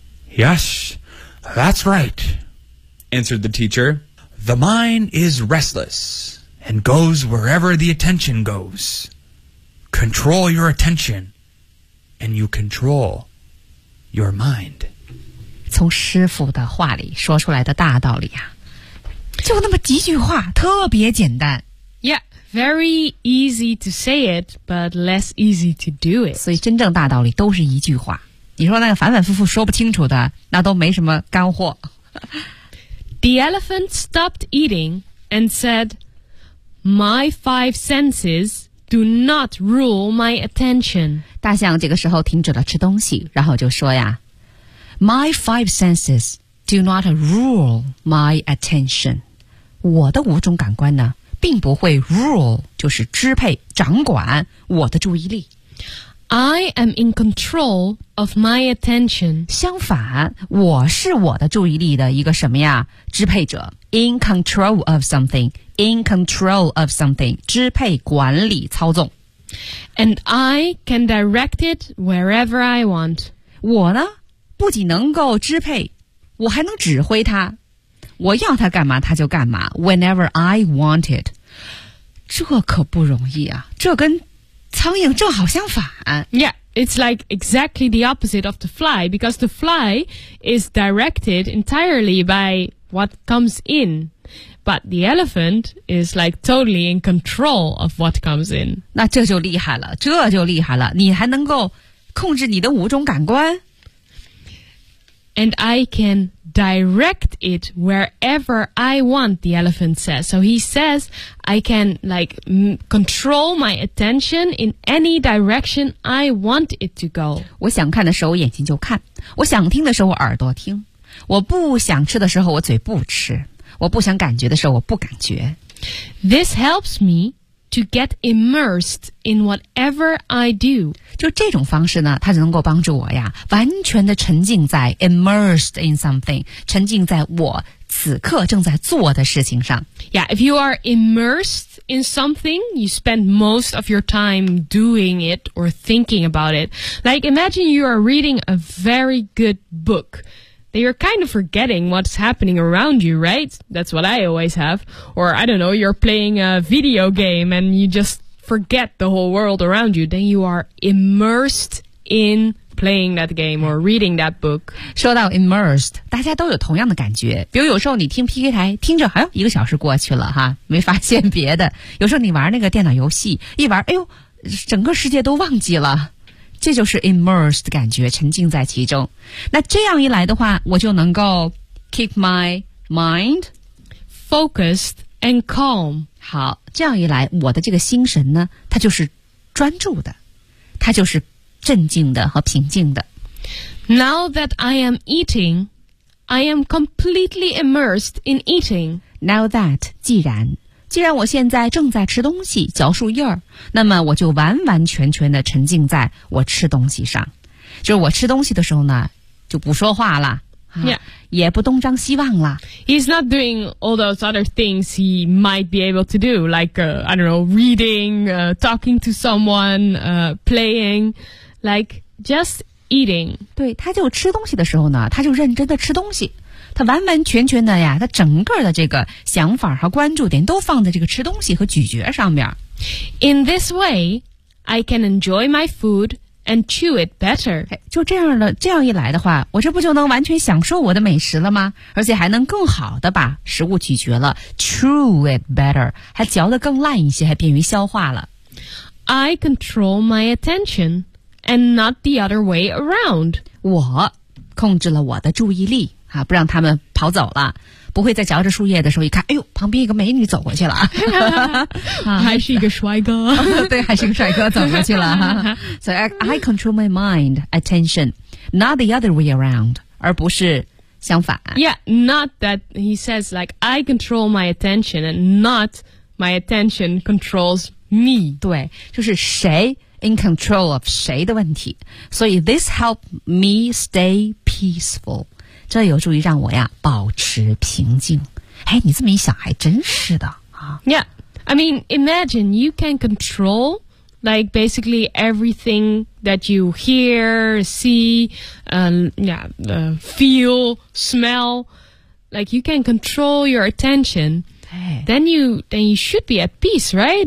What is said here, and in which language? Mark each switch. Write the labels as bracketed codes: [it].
[en] Yes, that's right, answered the teacher. The mind is restless and goes wherever the attention goes. Control your attention and you control your mind. [zh] 从师父的话里说出来的大道理啊，就那么几句话，特别简单。 [en] Yeah. Very easy to say it, but less easy to do it. [zh] 所以真正大道理都是一句话。你说那个反反复复说不清楚的，那都没什么干货。 [en] The elephant stopped eating and said, My five senses do not rule my attention. [zh] 大象这个时候停止了吃东西，然后就说呀， [en] My five senses do not rule my attention. [zh] 我的五种感官呢并不会 rule 就是支配掌管我的注意力。 [en] I am in control of my attention. [zh] 相反，我是我的注意力的一个什么呀？支配者。 [en] In control of something. In control of something. [zh] 支配管理操纵。 [en] And I can direct it wherever I want. [zh] 我呢，不仅能够支配，我还能指挥它。我要他干嘛他就干嘛 [en] whenever I want it [zh] 这可不容易啊这跟苍蝇正好相反 [en] Yeah, it's like exactly the opposite of the fly because the fly is directed entirely by what comes in but the elephant is like totally in control of what comes in [zh] 那这就厉害了这就厉害了你还能够控制你的五种感官 [en] And I can direct it wherever I want, the elephant says. So he says, I can, like, control my attention in any direction I want it to go. [zh] 我想看的时候眼睛就看，我想听的时候耳朵听，我不想吃的时候我嘴不吃，我不想感觉的时候我不感觉。 [en] This helps me to get immersed in whatever I do. [zh] 就这种方式呢它就能够帮助我呀完全的沉浸在 [en] immersed in something, [zh] 沉浸在我此刻正在做的事情上。 [en] Yeah, if you are immersed in something, you spend most of your time doing it or thinking about it. Like, imagine you are reading a very good book, that you're kind of forgetting what's happening around you, right? That's what I always have. Or, I don't know, you're playing a video game and you justForget the whole world around you, then you are immersed in playing that game or reading that book. [zh] 说到 immersed, 大家都有同样的感觉。比如有时候你听 PK 台，听着，哎呦，一个小时过去了哈，没发现别的。有时候你玩那个电脑游戏，一玩，哎呦，整个世界都忘记了。这就是 immersed 感觉，沉浸在其中。那这样一来的话，我就能够 [en] keep my mind focused and calm. [zh] 好，这样一来，我的这个心神呢，它就是专注的，它就是镇静的和平静的。 [en] Now that I am eating, I am completely immersed in eating. Now that, [zh] 既然我现在正在吃东西，嚼树叶儿，那么我就完完全全的沉浸在我吃东西上。就是我吃东西的时候呢，就不说话了。 [en] Yeah. [zh] 也不东张西望了。 [en] He's not doing all those other things he might be able to do, like, I don't know, reading, talking to someone, playing, like, just eating. [zh] 对，他就吃东西的时候呢，他就认真的吃东西。他完完全全的呀，他整个的这个想法和关注点都放在这个吃东西和咀嚼上面。 [en] In this way, I can enjoy my food,and chew it better. [zh] 就这样的，这样一来的话，我这不就能完全享受我的美食了吗？而且还能更好的把食物咀嚼了， [en] chew it better, [zh] 还嚼得更烂一些，还便于消化了。 [en] I control my attention, and not the other way around. [zh] 我控制了我的注意力，啊，不让他们跑走了。不会在嚼着树叶的时候一看，哎呦，旁边一个美女走过去了，还是一个帅哥，对，还是一个帅哥走过去了。 [en] 所以 I control my mind, attention, not the other way around, [zh] 而不是相反。 [en] Yeah, not that he says like I control my attention and not my attention controls me. [zh] 对，就是谁 [en] in control of [zh] 谁的问题。 [en] 所以 this helped me stay peaceful. [zh] 这有助于让我呀保持平静。哎，你这么一想还真是的啊。 [en] Yeah, I mean, imagine you can control like basically everything that you hear, see, feel, smell. Like you can control your attention. Then you should be at peace, right?